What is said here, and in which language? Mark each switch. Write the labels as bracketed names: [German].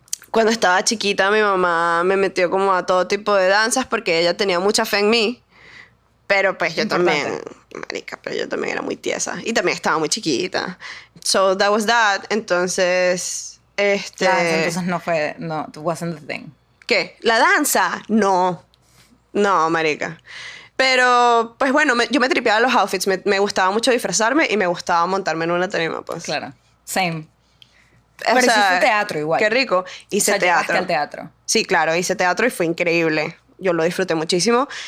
[Spanish] Cuando estaba chiquita, mi mamá me metió como a todo tipo de danzas porque ella tenía mucha fe en mí. Pero pues yo también, marica, pero yo también era muy tiesa. Y también estaba muy chiquita. [English] So, that was that. [Spanish] Entonces, Entonces no, [English] it wasn't the thing. [Spanish] ¿Qué? ¿La danza? No. No, marica. Pero, pues bueno, yo me tripeaba los outfits. Me gustaba mucho disfrazarme y me gustaba montarme en una tarima, pues. Claro. [English] Same. [Spanish] O Pero sea, hiciste teatro igual. Qué rico. Hice teatro. Al teatro. Sí, claro, hice teatro y fue increíble. Yo lo disfruté muchísimo.